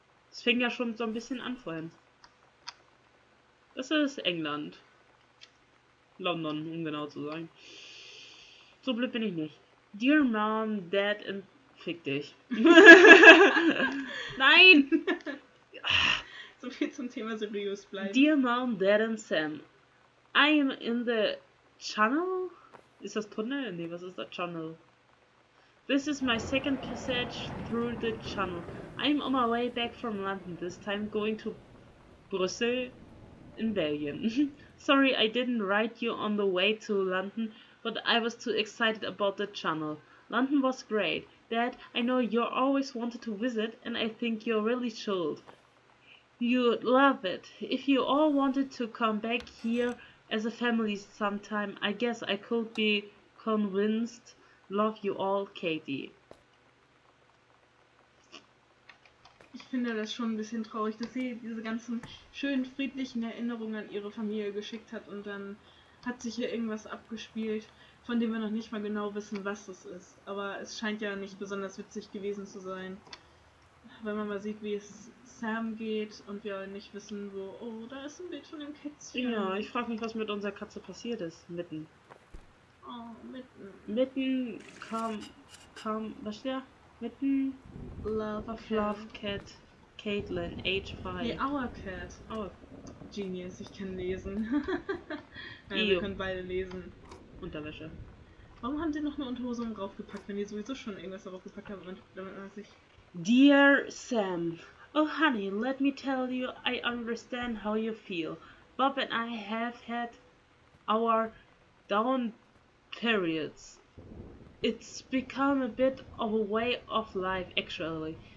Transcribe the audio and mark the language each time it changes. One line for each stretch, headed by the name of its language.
German: Es fing ja schon so ein bisschen an vorhin. Das ist England. London, um genau zu sein. So blöd bin ich nicht.
English: Dear Mom, Dad and
German: fick dich. Nein! So viel zum Thema seriös bleiben.
English: Dear Mom, Dad and Sam, I am in the channel?
German: Ist das Tunnel? Nee, was ist das Channel?
English: This is my second passage through the channel. I'm on my way back from London, this time going to Brussels in Belgium. Sorry I didn't write you on the way to London, but I was too excited about the channel. London was great. Dad, I know you always wanted to visit, and I think you really should. You'd love it. If you all wanted to come back here as a family sometime, I guess I could be convinced. Love you all, Katie.
German: Ich finde das schon ein bisschen traurig, dass sie diese ganzen schönen, friedlichen Erinnerungen an ihre Familie geschickt hat und dann hat sich hier irgendwas abgespielt, von dem wir noch nicht mal genau wissen, was es ist. Aber es scheint ja nicht besonders witzig gewesen zu sein. Wenn man mal sieht, wie es Sam geht und wir nicht wissen, wo... Oh, da ist ein Bild von dem Kätzchen. Ja, ich frage mich, was mit unserer Katze passiert ist. Mitten. Oh, mitten. Mitten kam, was steht da? Mitten
English: Love of Love Cat Caitlin, age 5. Nee, Our Cat. Oh,
German: Genius, ich kann lesen. Nein, wir können beide lesen. Unterwäsche. Warum haben die noch eine Unterhose draufgepackt, wenn die sowieso schon irgendwas darauf gepackt haben, damit man sich...
English: Dear Sam, oh honey, let me tell you, I understand how you feel. Bob and I have had our down periods. It's become a bit of a way of life, actually.